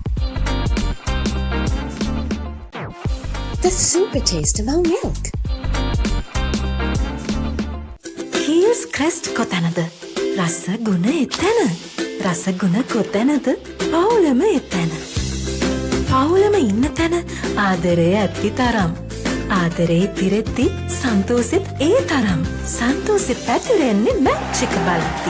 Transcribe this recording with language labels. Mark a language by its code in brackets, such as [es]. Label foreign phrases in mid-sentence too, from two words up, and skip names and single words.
[en] The super taste of our milk. [si] Kiehl's Crest කොතැනද? රස ගුණ එතැන. රස ගුණ කොතැනද? පවුලම එතැන. පවුලම ඉන්න තැන ආදරය ඇති තරම්. ආදරේ පිරෙද්දි සන්තෝසෙත් ඒ තරම්. සන්තෝසෙ පැතිරෙන්නේ මැච් එක බලද්දි.